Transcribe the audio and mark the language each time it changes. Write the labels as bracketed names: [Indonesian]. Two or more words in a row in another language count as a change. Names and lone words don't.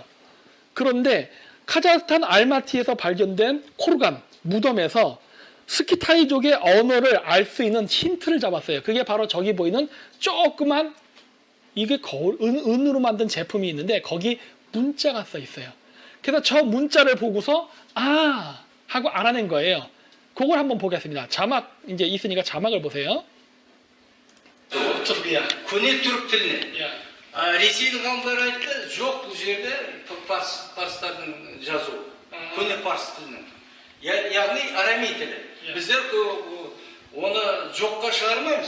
[Korean] 그런데 카자흐스탄 알마티에서 발견된 코르간 무덤에서 스키타이족의 언어를 알 수 있는 힌트를 잡았어요. 그게 바로 저기 보이는 조그만 이게 은으로 만든 제품이 있는데 거기 문자가 써 있어요. 그래서 저 문자를 보고서 하고 알아낸 거예요. 그걸 한번 보겠습니다. 자막 이제 있으니까 자막을 보세요. [Kazakh] Көне түрік тіліне. Ресейдің ғалымдары айтты, жоқ бұл жерде парстардың жазуы. Көне парс тілінің. Яғни арамей тілі. Біздер оны жоққа шығармаймыз.